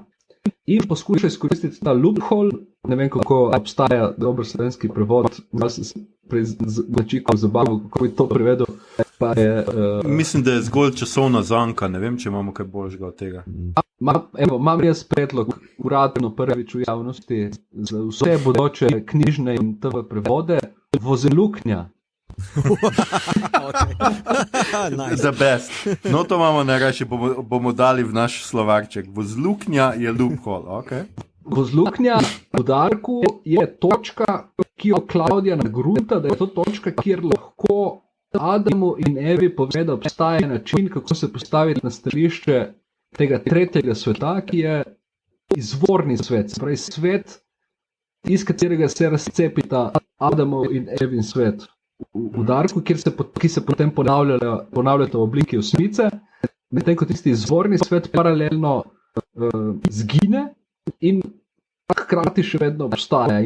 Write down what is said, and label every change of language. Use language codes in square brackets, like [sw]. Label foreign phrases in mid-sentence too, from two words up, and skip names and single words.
[sl] In poskuša izkoristiti ta loophole, ne vem, kako obstaja dober slovenski prevod, malo sem začikal zabavo, kako bi to prevedel. Pa je, mislim, da je zgolj časovna zanka, ne vem, če imamo kaj boljšega od tega. Imam jaz predlog uradno prvič v javnosti za vse bodoče knjižne in TV prevode, vozeluknja. [en] The best. [sl] No, to imamo najrajši, bomo dali v naš slovarček. Vozluknja je loophole, ok? Vozluknja v Darku je točka, ki jo Claudia nagrunta, da je to točka, kjer lahko Adamu in Evi pove, da obstaja način, kako se postaviti na stališče tega tretjega sveta, ki je izvorni svet, pravi svet, iz katerega se razcepita Adamov in Evin svet v Darku, ki se potem ponavljata v obliki osmice, medtem ko tisti izvorni svet paralelno zgine in hkrati še vedno obstaja.